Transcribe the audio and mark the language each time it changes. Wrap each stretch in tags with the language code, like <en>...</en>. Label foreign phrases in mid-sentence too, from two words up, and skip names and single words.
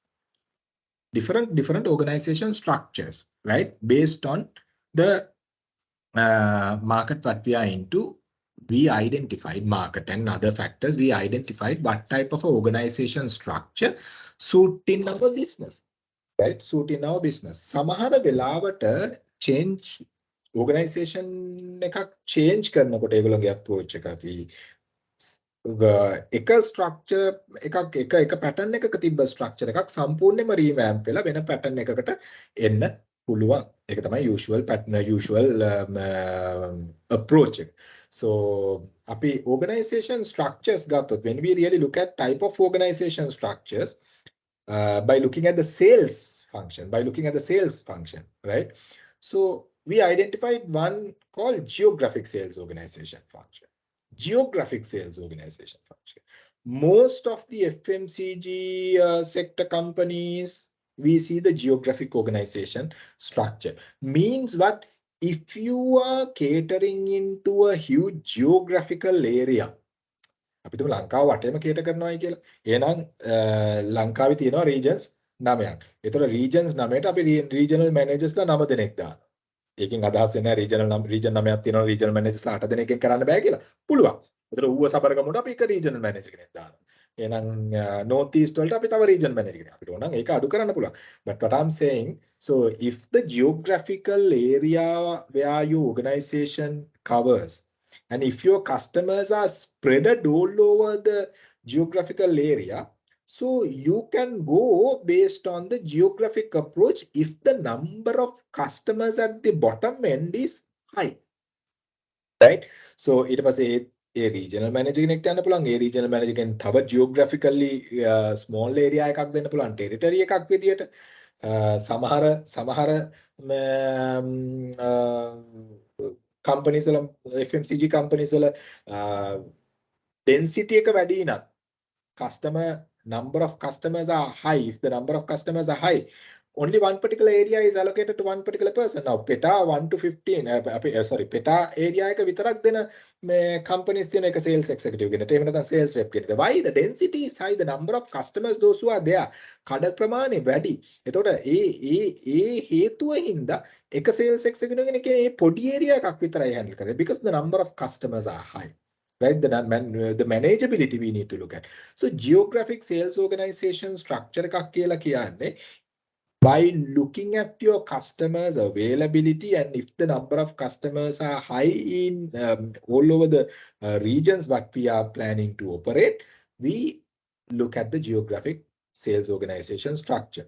<en>Different organization structures, right? Based on the market what we are into. We identified market and other factors. We identified what type of organization structure suit in our business, right? Suit in our business.</en> <si>සමහර වෙලාවට</si> <en>change organization</en> <si>එකක් change කරනකොට ඒගොල්ලෝගේ approach එක අපි එක structure එක pattern එකක තිබ්බ structure එකක් සම්පූර්ණයෙන්ම revamp වෙලා වෙන pattern එකකට එන්න පුළුවන්. ඒක තමයි</si> <en>usual approach. So</en> <si>අපි organization structures ගත්තොත්</si> <en>when we really look at type of organization structures by looking at the sales function, right? So we identified one called geographic sales organization function. Most of the FMCG sector companies, we see the geographic organization structure. Means what? If you are catering into a huge geographical area,</en> <si>අපි තුමු ලංකාව වටේම cater කරනවායි කියලා. එහෙනම් ලංකාවේ තියෙනවා regions 9ක්. ඒතර regions 9ට අපි</si> <en>regional managers</en> <si>ලා 9 දෙනෙක් දානවා. ඒකෙන් අදහස් වෙන්නේ region 9ක් තියෙනවා</si> <en>regional managers</en> <si>ලා 8 දෙනෙක්ගෙන් කරන්න බෑ කියලා. පුළුවන්. ඒතර ඌව සබරගමුට අපි එක</si> <en>regional manager</en> <si>කෙනෙක් දානවා. එහෙනම්</si> <en>north east</en> <si>වලට අපි තව</si> <en>region manager</en> <si>කෙනෙක් අපිට ඕන නම් ඒක අඩු කරන්න පුළුවන්.</si> <en>But what I'm saying, so if the geographical area where your organization covers, and if your customers are spread all over the geographical area, so you can go based on the geographic approach if the number of customers at the bottom end is high. Right? So</en> <si>ඊට පස්සේ ඒ</si> <en>regional manager</en> <si>කෙනෙක්ට යන්න පුළුවන්. ඒ</si> <en>regional manager</en> <si>කෙනෙක් තව</si> <en>geographically small area</en> <si>එකක් දෙන්න පුළුවන් territory එකක් විදියට. සමහර companies වල</si> <en>FMCG companies</en> <si>වල density එක වැඩි නම්</si> <en>number of customers are high. If the number of customers are high, only one particular area is allocated to one particular person. Now, PETA 1 to 15, PETA area</en> <si>එක විතරක් දෙන companies තියෙන එක</si> <en>sales executive</en> <si>කෙනෙක්ට. එහෙම නැත්නම්</si> <en>sales rep</en> <si>කෙනෙක්ට.</si> <en>Why? The density is high, the number of customers those who are there.</en> <si>කඩ ප්‍රමාණය වැඩි. එතකොට ඒ හේතුව හින්දා එක</si> <en>sales executive</en> <si>කෙනෙක් ඒ පොඩි area එකක් විතරයි handle කරන්නේ</si> <en>because the number of customers are high. Right, the manageability we need to look at. So geographic sales organization structure</en> <si>එකක් කියලා කියන්නේ</si> <en>by looking at your customers availability, and if the number of customers are high in all over the regions what we are planning to operate, we look at the geographic sales organization structure.</en>